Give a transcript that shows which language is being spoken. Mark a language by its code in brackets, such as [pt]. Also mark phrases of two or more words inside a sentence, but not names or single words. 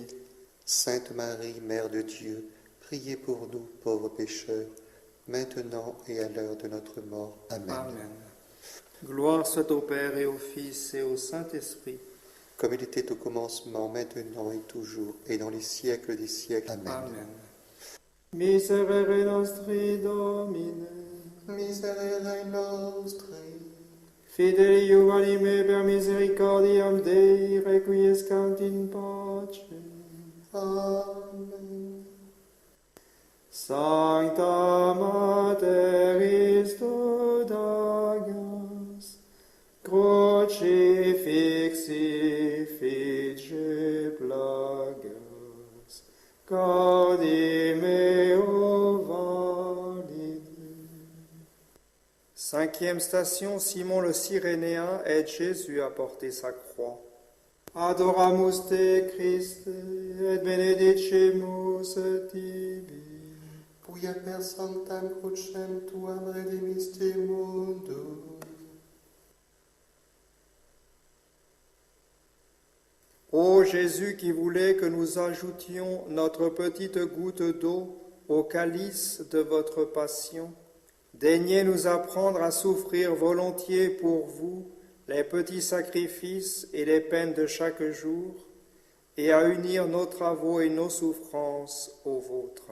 [fr] Sainte Marie, Mère de Dieu, priez pour nous pauvres pécheurs, maintenant et à l'heure de notre mort. [la] Amen. Amen. [fr] Gloire soit au Père et au Fils et au Saint-Esprit. Comme il était au commencement, maintenant et toujours, et dans les siècles des siècles. [la] Amen. Amen. Miserere nostri Domine, Miserere nostri, fideli juvenime per misericordiam Dei, requiescant in pace. Amen. Sancta Mater Christus Dagas, crucifixi fige plagas, gaudi meo valide. [fr] Cinquième station, Simon le Cyrénéen aide Jésus à porter sa croix. [la] Adoramus te Christe, et benedicemus tibi. Quia per sanctam crucem tuam redemisti mundum. [fr] Ô Jésus qui voulait que nous ajoutions notre petite goutte d'eau au calice de votre passion, daignez nous apprendre à souffrir volontiers pour vous les petits sacrifices et les peines de chaque jour, et à unir nos travaux et nos souffrances aux vôtres.